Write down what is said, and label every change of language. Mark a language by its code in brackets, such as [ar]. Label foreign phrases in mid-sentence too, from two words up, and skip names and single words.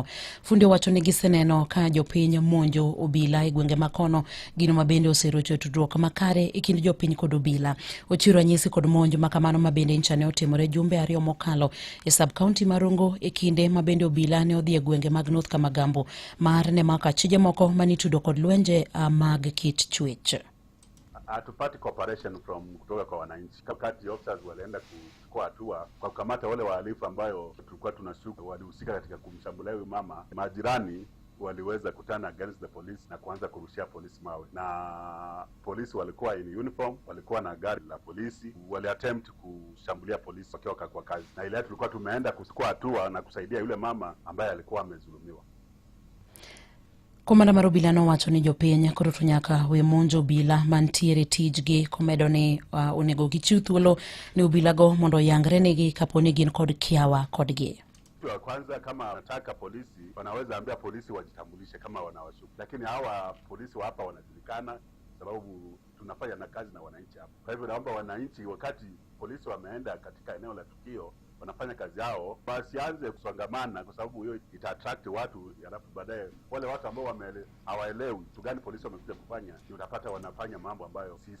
[luo] Fundi owacho ni giseneno ka jopiny monjo obila e gwenge makono, gino mabende oserocho tudruok makare e kind jopiny kod obila. Ochiwo ranyisi kod monj makamano mabende nchane otimore jumbe 2 mokalo e sub county Marongo e kinde mabende obila ne odhi e gwenge mag North Kamagambo mar ne maka chije moko manitudo kod lwenje mag kit chwech. [sw] Hatupati cooperation kutoka kwa wananchi. Wakati officers walienda kuchukua hatua kwa kukamata wale wahalifu ambayo tulikuwa tunashuku walihusika katika kumshambulia huyu mama, majirani waliweza kutana [en] against the police [sw] na kuanza kurushia polisi mawe, na polisi walikuwa [en] in uniform, [sw] walikuwa na gari la polisi, waliattempt kushambulia polisi wakiwa kwa kazi, na ile tulikuwa tumeenda kuchukua hatua na kusaidia yule mama ambaye alikuwa amezulumiwa. [luo] Komanda mar obila nowacho ni jopiny koro to nyaka we monjo obila mantiere tijgi, komedo ni onego gichiw thuolo ni obilago mondo yangre negi kapo ni gin kod kiawa kodgi. [sw] Kwanza kama wanataka polisi wanaweza ambia polisi wajitambulishe kama wanawashuku, lakini hawa polisi wa hapa wanajulikana sababu tunafanya na kazi na wananchi hapa. Kwa hivyo naomba wananchi, wakati polisi wameenda katika eneo la tukio wanafanya kazi yao, wasianze kusongamana kwa sababu hiyo ita-attract watu, alafu baadaye wale watu ambao hawaelewi kitu gani polisi wamekuja kufanya, utapata wanafanya mambo ambayo si sawa.